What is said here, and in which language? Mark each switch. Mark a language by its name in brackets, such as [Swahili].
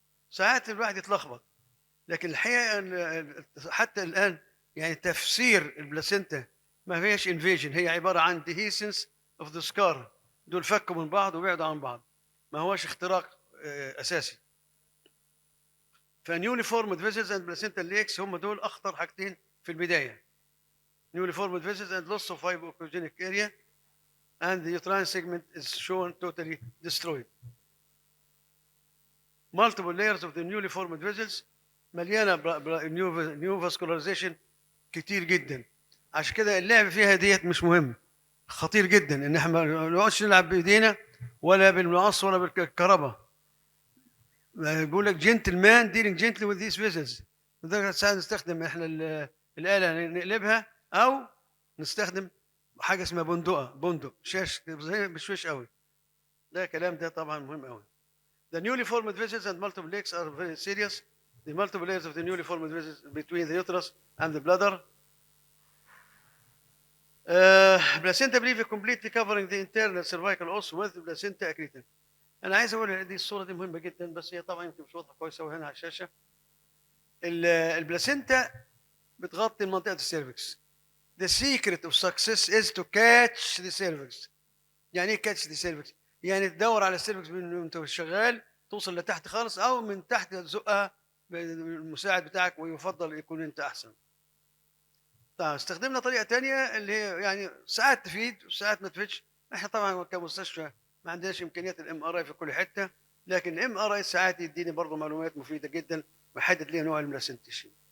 [Arabic] ساعات الواحد يتلخبط، لكن الحقيقه حتى الان يعني تفسير البلاسينتا ما فيهاش انفيجن، هي عباره عن [English] Dehiscence of the scar. [Arabic] دول فكوا من بعض وبعدوا عن بعض. ما هوش اختراق اساسي. [English] فنيولي formed vessels and placenta lakes [Arabic] هم دول اخطر حاجتين في البدايه. [English] Newly formed vessels and loss of hypoechogenic area and the uterine segment is shown totally destroyed. Multiple layers of the newly formed vessels [Arabic] مليانه [English] new vascularization [Arabic] كتير جدا. عشان كده اللعب فيها ديت مش مهم، خطير جدا ان احنا ما نقعدش نلعب بايدينا ولا بالمقص ولا بالكهرباء. بيقول لك جنتلمان [English] dealing gently with these vessels. [Arabic] لدرجه ساعات نستخدم احنا الاله نقلبها او نستخدم حاجه اسمها بندق شاش زي بشويش قوي. ده كلام ده طبعا مهم قوي. [English] The newly formed vessels and multiple leaks are very serious. The multiple layers of the newly formed vessels between the uterus and the bladder. Placenta briefly completely covering the internal cervical os with placenta accretum. [Arabic] أنا عايز أقول دي الصورة دي مهمة جدا، بس هي طبعا يمكن مش واضحة كويس أوي هنا على الشاشة. البلاسينتا بتغطي منطقة السيرفكس. [English] The secret of success is to catch the cervix. [Arabic] يعني إيه [English] catch the cervix؟ [Arabic] يعني تدور على السيرفكس من وأنت شغال توصل لتحت خالص، أو من تحت تزقها بالمساعد بتاعك، ويفضل يكون أنت أحسن. طبعا استخدمنا طريقة تانية اللي هي يعني ساعات تفيد وساعات ما تفيدش. احنا طبعا كمستشفى ما عندناش امكانيات الام ار اي في كل حته، لكن الام ار اي ساعات يديني برضه معلومات مفيده جدا ويحدد لي نوع البلاسنتيشن.